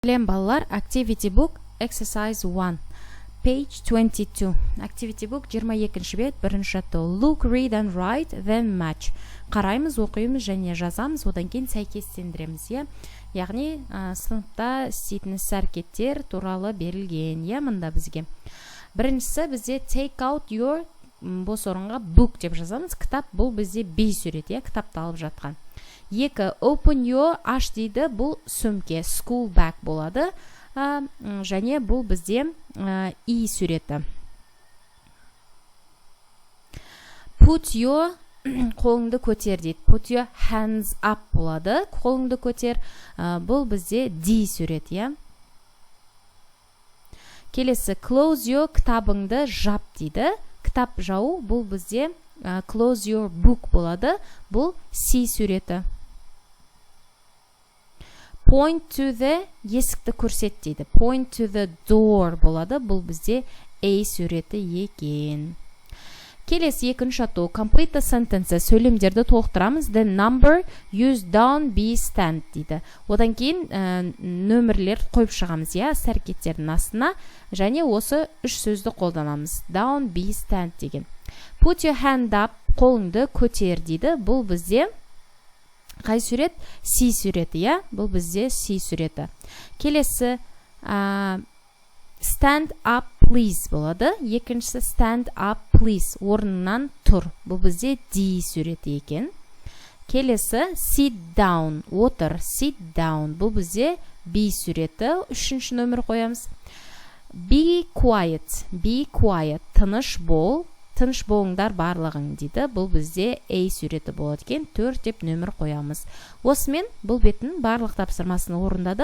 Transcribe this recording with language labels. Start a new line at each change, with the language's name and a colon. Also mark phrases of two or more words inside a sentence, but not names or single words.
Kazakh: Білем балалар,
English: Activity Book Exercise 1 Page 22 Activity Book
Kazakh: 22-ші бет, бірінші жаттығу.
English: Look, read and write, then match.
Kazakh: Қараймыз, оқимыз және жазамыз, одан кейін сәйкестендіреміз. Яғни, сыныпта істейтін іс-әрекеттер туралы берілген. Мында бізге. Біріншісі бізде
English: take out your
Kazakh: бос орынға book деп жазамыз. Кітап бұл бізде B сурет, кітапты алып жатқан. Екі,
English: open your,
Kazakh: аш дейді, бұл сөмке,
English: school bag
Kazakh: болады. Және бұл бізде E суреті.
English: Put your,
Kazakh: қолыңды көтер дейді.
English: Put your hands up
Kazakh: болады. Қолыңды көтер, бұл бізде D суреті. Келесі,
English: close your,
Kazakh: кітабыңды жап дейді. Кітап жау, бұл бізде
English: close your book
Kazakh: болады. Бұл C суреті.
English: Point to the,
Kazakh: есікті көрсет дейді.
English: Point to the door
Kazakh: болады. Бұл бізде A суреті екен. Келесі екінші жаттығу.
English: Complete the sentences.
Kazakh: Сөйлемдерді толықтырамыз.
English: The number used down be stand дейді.
Kazakh: Одан кейін нөмірлер қойып шығамыз. Іс-әрекеттердің астына. Және осы үш сөзді қолданамыз.
English: Down be stand деген. Put your hand up.
Kazakh: Қолыңды көтер дейді. Бұл бізде қай сурет? C суреті, бұл бізде C суреті. Келесі
English: stand up please
Kazakh: болады. Екіншісі
English: stand up please,
Kazakh: орнынан тұр. Бұл бізде D суреті екен. Келесі
English: sit down,
Kazakh: отыр,
English: sit down.
Kazakh: Бұл бізде B суреті. Үшінші нөмір қоямыз.
English: Be quiet,
Kazakh: тыныш бол. Тыныш болыңдар барлығың дейді. Бұл бізде A суреті болады екен. 4 деп нөмір қоямыз. Осымен бұл беттің барлық тапсырмасын орындадық.